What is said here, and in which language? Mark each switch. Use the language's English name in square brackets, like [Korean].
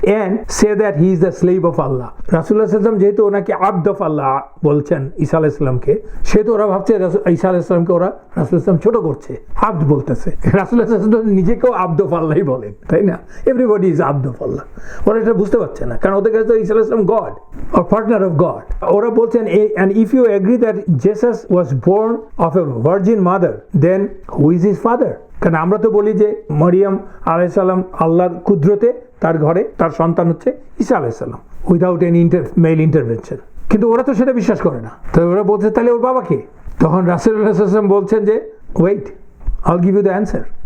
[English] And say that he is the slave of Allah. [Bangla] রাসূলুল্লাহ সাল্লাল্লাহু আলাইহি ওয়াসাল্লাম যেহেতু ওনাকে আব্দ অফ আল্লাহ বলছেন ঈসা আলাইহিস সালামকে, সেহেতু ওরা ভাবছে ঈসা আলাইহিস সালামকে ওরা রাসূলুল্লাহ সাল্লাল্লাহু ছোট করছে, আব্দ বলতেছে। রাসূলুল্লাহ সাল্লাল্লাহু আলাইহি ওয়াসাল্লাম নিজেকেও আব্দ অফ আল্লাহই বলেন, তাই না? [English] Everybody is আব্দ of Allah. [Bangla] ওরা এটা বুঝতে পারছে না, কারণ ওদের কাছে তো ঈসা আলাইহিস সালাম [English] God or partner of God. [Bangla] ওরা বলছেন, [English] and if you agree that Jesus was born of a virgin mother, then who is his father? [Bangla] কারণ আমরা তো বলি যে মরিয়ম আলাইহিস সালাম আল্লাহর কুদরতে তার ঘরে তার সন্তান হচ্ছে ঈসা আলাইহিস সালাম [English] without any male intervention, [Bangla] কিন্তু ওরা তো সেটা বিশ্বাস করে না। তো ওরা বলছে তাহলে ওর বাবা কে? তখন রাসূলুল্লাহ সাল্লাল্লাহু আলাইহি ওয়াসাল্লাম বলছেন যে [English] Wait, I'll give you the answer.